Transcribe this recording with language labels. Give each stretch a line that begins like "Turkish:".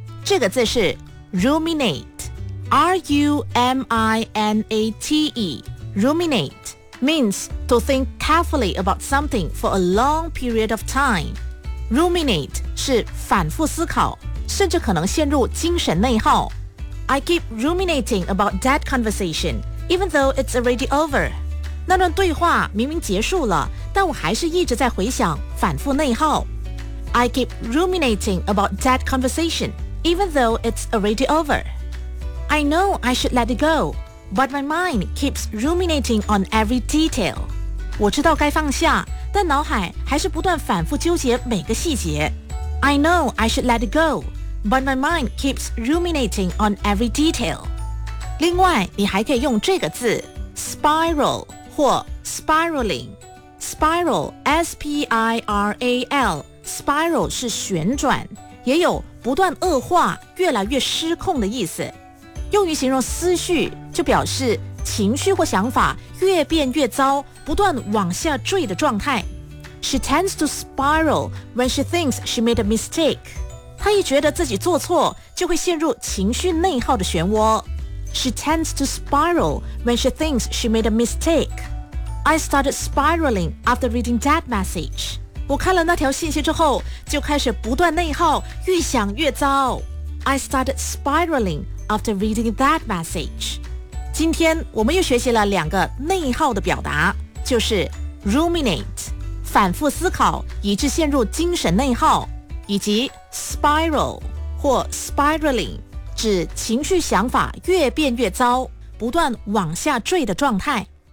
Chinese: 这个字是
English: ruminate，R-U-M-I-N-A-T-E， ruminate means to think carefully about something for a long period of time。
Chinese: Ruminate 是反复思考，甚至可能陷入精神内耗。
English: I keep ruminating about that conversation, even though it's already over.
Chinese: 那段对话明明结束了，但我还是一直在回想，反复内耗。
English: I keep ruminating about that conversation, even though it's already over. I know I should let it go, but my mind keeps ruminating on every detail.
Chinese: 我知道该放下，但脑海还是不断反复纠结每个细节。
English: I know I should let it go. But my mind keeps ruminating on every detail.
Chinese: 另外，你还可以用这个字 spiral 或 spiraling.
English: Spiral, S-P-I-R-A-L.
Chinese: Spiral 是旋转，也有不断恶化、越来越失控的意思。用于形容思绪，就表示情绪或想法越变越糟，不断往下坠的状态。
English: She tends to spiral when she thinks she made a mistake.
Chinese: 他一觉得自己做错，就会陷入情绪内耗的漩涡。
English: She tends to spiral when she thinks she made a mistake. I started spiraling after reading that message.
Chinese: 我看了那条信息之后，就开始不断内耗，越想越糟。
English: I started spiraling after reading that message.
Chinese: 今天我们又学习了两个内耗的表达，就是 ruminate， 反复思考，以致陷入精神内耗。以及 spiral 或 spiraling 指情绪想法越变越糟，不断往下坠的状态。